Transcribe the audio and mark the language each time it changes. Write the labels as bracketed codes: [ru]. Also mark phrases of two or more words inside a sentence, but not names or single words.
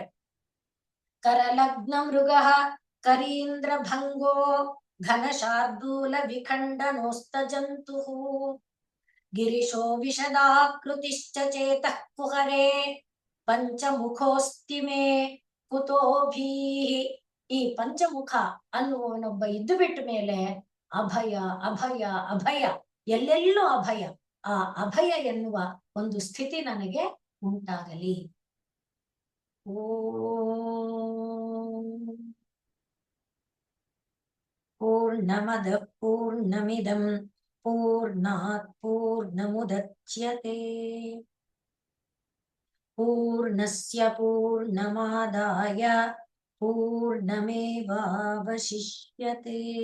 [sa] ಕರಲಗ್ನ ಮೃಗ ಕರೀಂದ್ರ ಭಂಗೋ ಘನ ಶಾರ್ದೂಲ ವಿಖಂಡನೋಸ್ತ ಜಂತು ಗಿರಿಶೋ ವಿಷದಾಕೃತಿಶ್ಚ ಚೇತಃ ಕುಹರೇ ಪಂಚಮುಖೋಸ್ತಿ ಮೇ ಕುತೋಭೀಹಿ. [kn] ಈ ಪಂಚಮುಖ ಅನ್ನುವನೊಬ್ಬ ಇದ್ದು ಬಿಟ್ಟ ಮೇಲೆ ಅಭಯ ಅಭಯ ಅಭಯ, ಎಲ್ಲೆಲ್ಲೂ ಅಭಯ. ಆ ಅಭಯ ಎನ್ನುವ ಒಂದು ಸ್ಥಿತಿ ನನಗೆ ಉಂಟಾಗಲಿ. [sa] ಓಂ ಪೂರ್ಣಮದ ಪೂರ್ಣಮಿದಂ ಪೂರ್ಣಾತ್ ಪೂರ್ಣಮುದಚ್ಯತೆ ಪೂರ್ಣಸ್ಯ ಪೂರ್ಣಮಾದಾಯ ಪೂರ್ಣಮೇವಾವಶಿಷ್ಯತೆ.